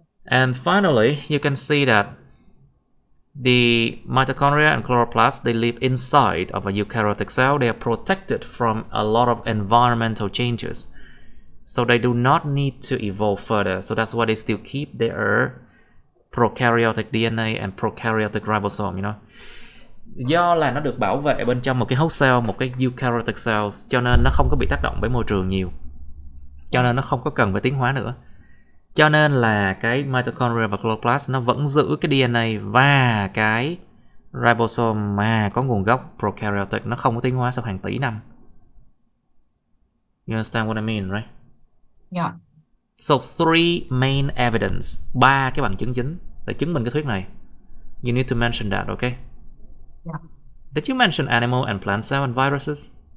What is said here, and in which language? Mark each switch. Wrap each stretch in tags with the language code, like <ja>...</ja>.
<en>And finally, you can see that the mitochondria and chloroplasts, they live inside of a eukaryotic cell. They are protected from a lot of environmental changes. So they do not need to evolve further. So that's why they still keep their prokaryotic DNA and prokaryotic ribosome, you know.</en> <vi>Do là nó được bảo vệ bên trong một cái host cell, một cái eukaryotic cell, cho nên nó không có bị tác động bởi môi trường nhiều. Cho nên nó không có cần phải tiến hóa nữa. Cho nên là cái mitochondria và chloroplast nó vẫn giữ cái DNA và cái ribosome mà có nguồn gốc prokaryotic, nó không có tiến hóa sau hàng tỷ năm.</vi> <en>You understand what I mean, right? Yeah. So 3 main evidence,</en> <vi>3 cái bằng chứng chính để chứng minh cái thuyết này.</vi> <en>You need to mention that, okay? Yeah. Did you mention animal and plant cell and viruses?</en>